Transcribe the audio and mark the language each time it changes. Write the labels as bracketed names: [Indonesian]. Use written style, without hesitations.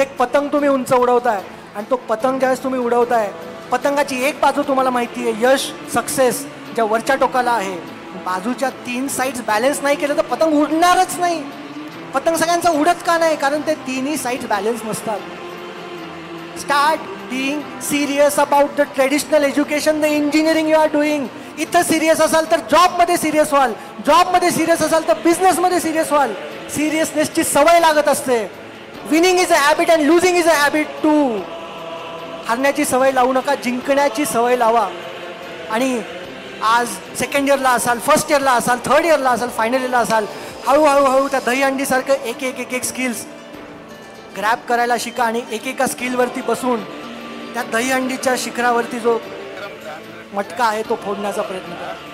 [Marathi] एक पतंग तुम्ही उंच उडवताय आणि तो पतंग ज्यावेळेस तुम्ही उडवताय, पतंगाची एक बाजू तुम्हाला माहिती आहे, यश, सक्सेस ज्या वरच्या टोकाला आहे, बाजूच्या 3 साईड्स बॅलन्स नाही केलं तर पतंग उडणारच नाही. पतंग सगळ्यांचा उडत का नाही, कारण ते 3ही साईड्स बॅलन्स नसतात. [English] Start being serious about the traditional education, the engineering you are doing. [Marathi] इथं सिरियस असाल तर जॉबमध्ये सिरियस व्हाल, जॉबमध्ये सिरियस असाल तर बिझनेसमध्ये सिरियस व्हाल. सिरियसनेसची सवय लागत असते. [English] Winning is a habit and losing is a habit too. [Marathi] हारण्याची सवय लावू नका, जिंकण्याची सवय लावा. आणि आज सेकंड इयरला असाल, फर्स्ट इयरला असाल, थर्ड इयरला असाल, फायनल इयरला असाल, हळूहळू त्या दहीहंडीसारखं एक स्किल्स ग्रॅब करायला शिका आणि एकेका स्किलवरती बसून त्या दहीहंडीच्या शिखरावरती जो मटका आहे तो फोडण्याचा प्रयत्न करा.